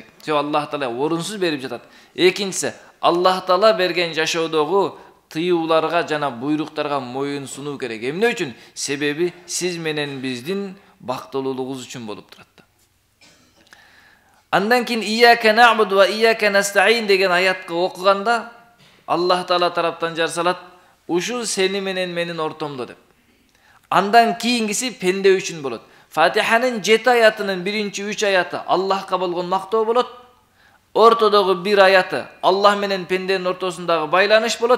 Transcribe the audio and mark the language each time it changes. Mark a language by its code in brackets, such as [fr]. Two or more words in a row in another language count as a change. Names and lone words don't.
[ky] Себеби Аллах Таала орунсуз берип жатат. Экинчиси, Аллах Таала берген жашоодогу тыюуларга жана буйруктарга моюн сунуу керек. Эмне үчүн? Себеби сиз менен биздин бактылуулугубуз үчүн болуп турат. Андан кийин [ar] إياك نعبد وإياك نستعين [ky] деген аятты окуганда Аллах Таала тараптан жарсалат, ушул сени менен менин ортомдо деп. Андан кийингиси пенде үчүн болот. Фатиханын 7 аятынын биринчи 3 аяты Аллахка болгон мактоо болот. Ортодогу 1 аяты Аллах менен пенденин ортосундагы байланыш болот.